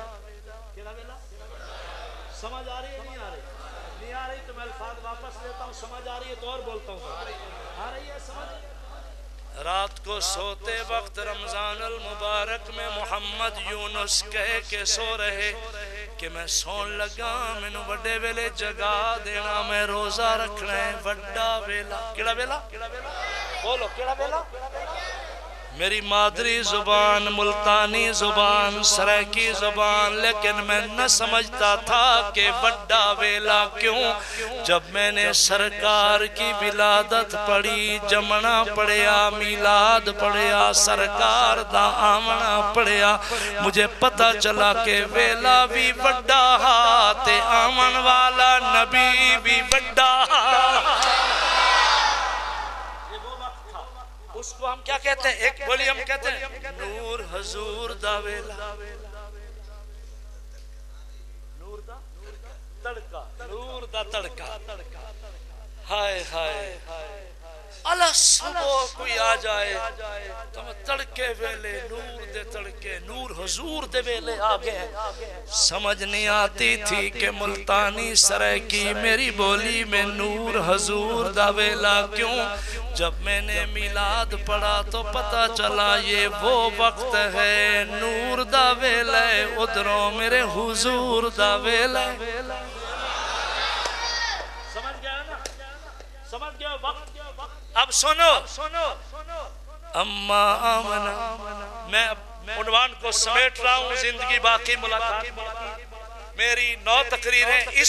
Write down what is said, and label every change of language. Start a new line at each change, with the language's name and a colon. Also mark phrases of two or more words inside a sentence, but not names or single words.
Urdu: کیا ویلا؟ سمجھ آ رہی ہے نہیں آ رہی؟ نہیں آ رہی تو میں الفاظ واپس لیتا ہوں، سمجھ آ رہی ہے تو اور بولتا ہوں، آ رہی ہے سمجھ؟ رات کو سوتے وقت رمضان المبارک میں محمد یونس کہے کہ
Saraiki: سو رہے کہ میں سون لگا، میں نو وڈے ویلے جگا دینا، میں روزہ رکھنا ہے، وڈا ویلا۔ کیڑا ویلا؟ بولو کیڑا ویلا؟
Urdu: میری مادری زبان ملتانی زبان سرائکی زبان، لیکن میں نہ سمجھتا تھا کہ وڈا ویلا کیوں۔ جب میں نے سرکار کی ولادت پڑھی،
Saraiki: جمنا پڑھیا، میلاد پڑھیا، سرکار دا آمنا پڑھیا، مجھے پتہ چلا کہ ویلا بھی وڈا تے آمن والا نبی بھی وڈا۔
Urdu: اس کو ہم کیا کہتے ہیں؟ ایک بولی ہم کہتے ہیں
Saraiki: نور حضور دا ویلا، نور دا تڑکا، نور دا تڑکا، ہائے ہائے اللہ صبح کوئی آ جائے تو میں تڑکے ویلے نور دے تڑکے نور حضور دے ویلے آگئے
Urdu: سمجھ نہیں آتی تھی کہ ملتانی سرائکی میری بولی میں
Saraiki: نور حضور دا ویلا کیوں؟
Urdu: جب میں نے میلاد پڑھا تو پتہ چلا یہ وہ وقت ہے
Saraiki: نور دا ویلا ادھروں میرے حضور دا ویلا
Urdu: سمجھ گیا نا؟ سمجھ گیا وقت؟ اب سنو اما آمنہ میں عنوان کو سمیٹ رہا ہوں زندگی باقی ملاقات میری 9 تقریریں اس